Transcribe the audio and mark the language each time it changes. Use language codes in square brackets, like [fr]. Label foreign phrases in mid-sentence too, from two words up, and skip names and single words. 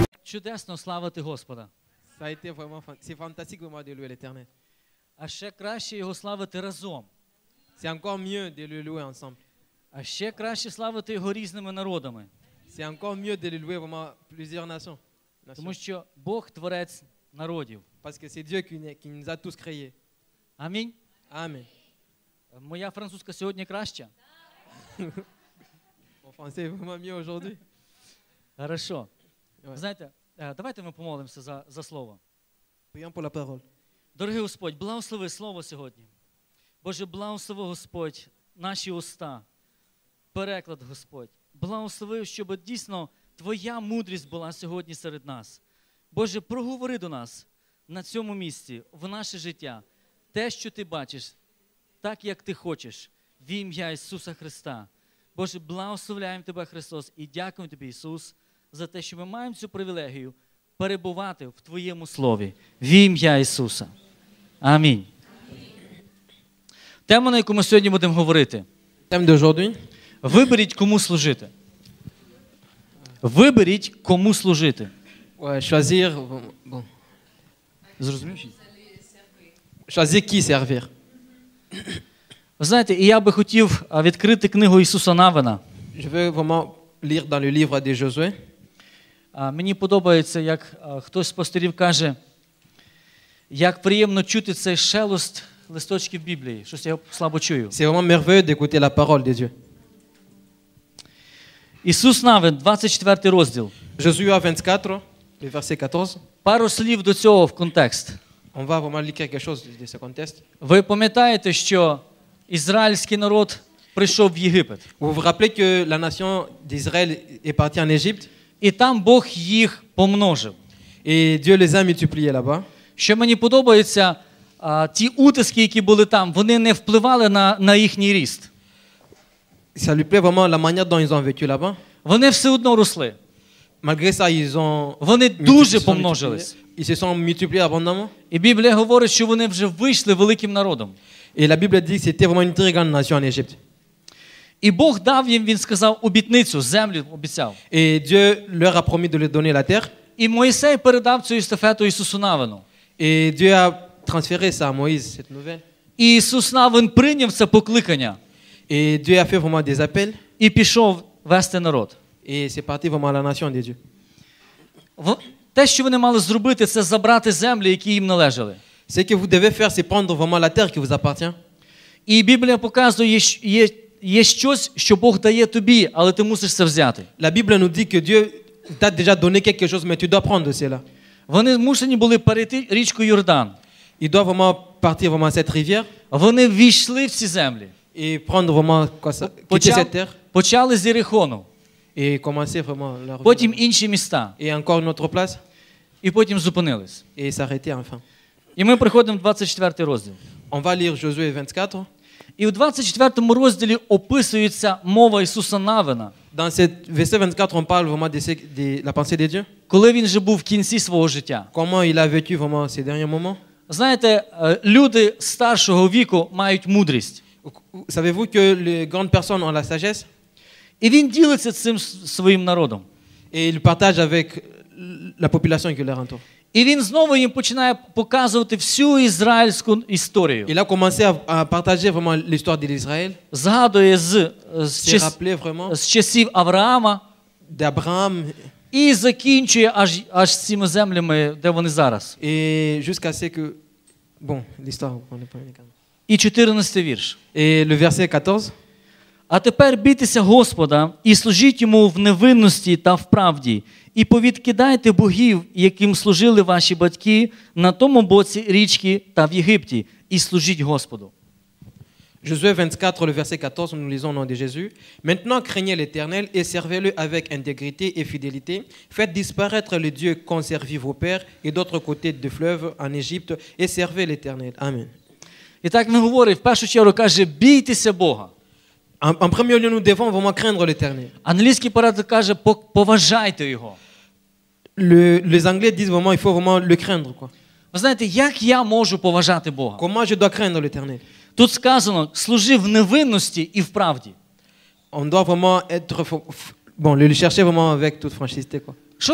[uk] чудесно славити Господа. [fr] Ça a été vraiment, c'est fantastique vraiment de louer l'Éternel. [uk] А ще краще його славити разом. [fr] C'est encore mieux de le louer ensemble. [uk] А ще краще славити його різними народами. [fr] C'est encore mieux de le louer vraiment plusieurs nations. [uk] Тому що Бог творець народів. [fr] Parce que c'est Dieu qui nous a tous créés. [uk] Амінь. [fr] Amen. [uk] Моя французька сьогодні краща? [fr] Mon français est vraiment mieux aujourd'hui. [ru] Хорошо. [fr] Ouais. [uk] Знаєте, давайте ми помолимося за слово. [fr] Prions pour la parole. [uk] Дорогий Господь, благослови слово сьогодні. Боже, благослови, Господь, наші уста, переклад, Господь. Благослови, щоб дійсно Твоя мудрість була сьогодні серед нас. Боже, проговори до нас на цьому місці, в наше життя, те, що Ти бачиш, так, як Ти хочеш, в ім'я Ісуса Христа. Боже, благословляємо Тебе, Христос, і дякуємо Тобі, Ісус, за те, що ми маємо цю привілегію перебувати в Твоєму Слові, в ім'я Ісуса. Амінь. Тема, на яку ми сьогодні будемо говорити. [fr] Thème d'aujourd'hui. [uk] Виберіть, кому служити. Виберіть, кому служити. [fr] Ouais, choisir. Bon. [uk] Зрозумів? [fr] Choisir qui servir. [uk] Ви знаєте, і я би хотів відкрити книгу Ісуса Навина. [fr] Je veux vraiment lire dans le livre de Josué. [uk] Мені подобається, як хтось з пастирів каже, як приємно чути цей шелест листочків Біблії. Щось я слабо чую. [fr] C'est vraiment merveilleux d'écouter la parole de Dieu. [uk] Ісус Навин, 24 розділ. [fr] Josué 24, le verset 14. [uk] Пару слів до цього в контекст. [fr] On va vraiment lire quelque chose de ce contexte. [uk] Ви пам'ятаєте, що ізраїльський народ прийшов в Єгипет. [fr] Vous vous rappelez que la nation d'Israël est partie en Égypte [uk] І там Бог їх помножив. [fr] et Dieu les a multipliés là-bas. [uk] Що мені подобається, ті утиски, які були там, вони не впливали на їхній ріст. [fr] Ça lui plaît vraiment la manière dont ils ont vécu là-bas. [uk] Вони все одно росли. [fr] Malgré ça, ils ont [uk] Вони дуже помножились. [fr] Ils se sont multipliés abondamment. [uk] І Біблія говорить, що вони вже вийшли великим народом. [fr] Et la Bible dit que c'était vraiment une très grande nation en Égypte. [uk] І Бог дав їм, він сказав, обітницю, землю обіцяв. [fr] Et Dieu leur a promis de leur donner la terre. [uk] І Мойсей передав цю естафету Ісусу Навину. [fr] Et Dieu a transféré ça à Moïse, cette nouvelle. [uk] І Ісус Навин прийняв це покликання [fr] Et Dieu a fait vraiment des appels. [uk] і пішов вести народ. [fr] Et c'est parti vraiment à la nation de Dieu. [uk] Те, що вони мали зробити, це забрати землі, які їм належали. [fr] Ce que vous devez faire, c'est prendre vraiment la terre qui vous appartient. [uk] І Біблія показує, є щось, що Бог дає тобі, але ти мусиш це взяти. [fr] La Bible nous dit que Dieu t'a déjà donné quelque chose, mais tu dois prendre de cela. [uk] Вони змушені були перейти річку Йордан. [fr] Ils doivent vraiment partir vraiment à cette rivière [uk] Вони ввійшли в ці землі. [fr] et prendre vraiment quoi ça, quitter cette terre [uk] Почали з Єрихону, [fr] et commencer vraiment leur vie. [uk] потім інші міста, [fr] Et encore une autre place [uk] і потім зупинились. [fr] et s'arrêter enfin. [uk] І ми приходимо в 24 розділ. [fr] On va lire Josué 24. [uk] І у 24 розділі описується мова Ісуса Навина, [fr] Dans ce verset 24, on parle vraiment de la pensée de Dieu. [uk] коли він вже був в кінці свого життя. [fr] Comment il a vécu vraiment ces derniers moments. [uk] Знаєте, люди старшого віку мають мудрість. [fr] Savez-vous que les grandes personnes ont la sagesse [uk] І він ділиться цим своїм народом. [fr] et ils partagent avec la population qui leur entoure. [uk] І він знову їм починає показувати всю ізраїльську історію. [fr] Il a commencé à partager vraiment l'histoire de l'Israël. [uk] Згадує [fr] Se rappeler vraiment [uk] з часів Авраама [fr] d'Abraham [uk] і закінчує аж цими землями, де вони зараз. [fr] et jusqu'à ce que bon, l'histoire on n'est pas unique. [uk] І 14 вірш. [fr] Et le verset 14. [uk] А тепер бійтеся Господа і служіть йому в невинності та в правді, і повідкидайте богів, яким служили ваші батьки на тому боці річки та в Єгипті, і служіть Господу. [fr] Josué 24, le verset 14, nous lisons au nom de Jésus. Maintenant, craignez l'Éternel et servez-le avec intégrité et fidélité. Faites disparaître les dieux qu'ont servi vos pères et d'autres côtés du fleuve en Égypte et servez l'Éternel. Amen. [uk] І так він говорить, в першу чергу каже, бійтеся Бога. [fr] En premier lieu, nous devons vraiment craindre l'Éternel. [uk] Англійський переклад каже, поважайте його. [fr] Les Anglais disent vraiment, il faut vraiment le craindre, quoi. [uk] Ви знаєте, як я можу поважати Бога? [fr] Comment je dois craindre l'Éternel? [uk] Тут сказано, служи в невинності і в правді. [fr] On doit vraiment être, bon, le chercher vraiment avec toute franchise, quoi.